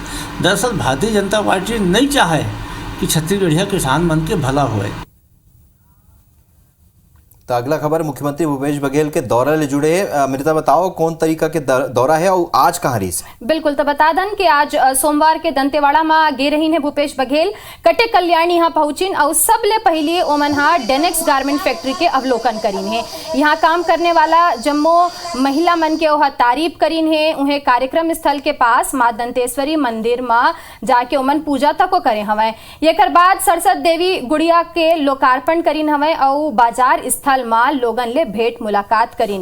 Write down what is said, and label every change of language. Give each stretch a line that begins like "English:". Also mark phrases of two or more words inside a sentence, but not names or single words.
Chhattisgarhi: दरअसल भारतीय जनता पार्टी नहीं चाहे कि छत्तीसगढ़िया किसान मन के भला होए। तो अगला खबर मुख्यमंत्री भूपेश बघेल के दौरा ले जुड़े है। अमृता बताओ कौन तरीका के दौरा है और आज कहाँ रही है? बिल्कुल, तो बता दन कि आज सोमवार के दंतेवाड़ा में गे रही है भूपेश बघेल। कटे कल्याण यहाँ पहुंचिन और सबले पहले ओमन डेनेक्स गारमेंट फैक्ट्री के अवलोकन करीन है। यहाँ काम करने वाला जम्मो महिला मन के वह तारीफ करीन है। उन्हें कार्यक्रम स्थल के पास माँ दंतेश्वरी मंदिर में जाके ओमन पूजा तक करे हवे। एकर बाद सरस्वती देवी गुड़िया के लोकार्पण करीन हवे और बाजार स्थल में लोगन ले भेंट मुलाकात करीन।